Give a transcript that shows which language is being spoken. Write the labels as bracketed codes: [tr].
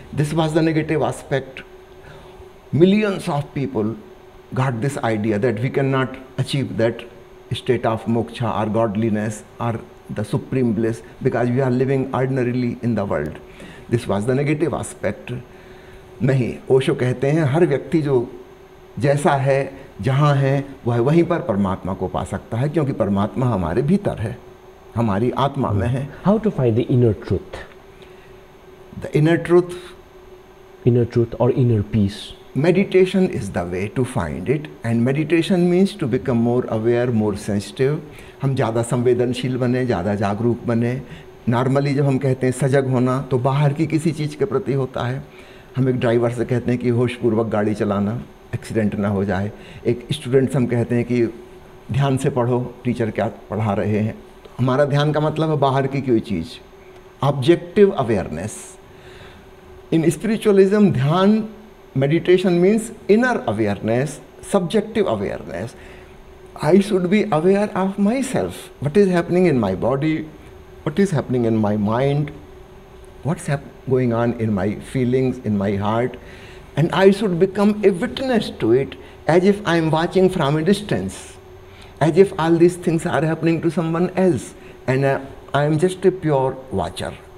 [en] This was the negative aspect. Millions of people got this idea that we can not achieve that state of moksha और godliness और the supreme bliss because we are living ordinarily in the world. This was the negative aspect. [hi] नहीं, ओशो कहते हैं हर व्यक्ति जो जैसा है, जहाँ है, वह वहीं पर परमात्मा को पा सकता है, क्योंकि परमात्मा हमारे भीतर है, हमारी आत्मा में है. [en] How to find the inner truth? The inner truth, or inner peace? meditation is the way to find it, and meditation means to become more aware, more sensitive. [hi] हम ज़्यादा संवेदनशील बने, ज़्यादा जागरूक बने. नॉर्मली जब हम कहते हैं सजग होना, तो बाहर की किसी चीज़ के प्रति होता है. हम एक ड्राइवर से कहते हैं कि होशपूर्वक गाड़ी चलाना, एक्सीडेंट ना हो जाए. एक स्टूडेंट से हम कहते हैं कि ध्यान से पढ़ो, टीचर क्या पढ़ा रहे हैं. हमारा ध्यान का मतलब है बाहर की कोई चीज़, ऑब्जेक्टिव अवेयरनेस. [en] In spiritualism dhyan, meditation means inner awareness, subjective awareness. I should be aware of myself, what is happening in my body, what is happening in my mind, what's going on in my feelings, in my heart, and I should become a witness to it as if I am watching from a distance, as if all these things are happening to someone else, and I am just a pure watcher.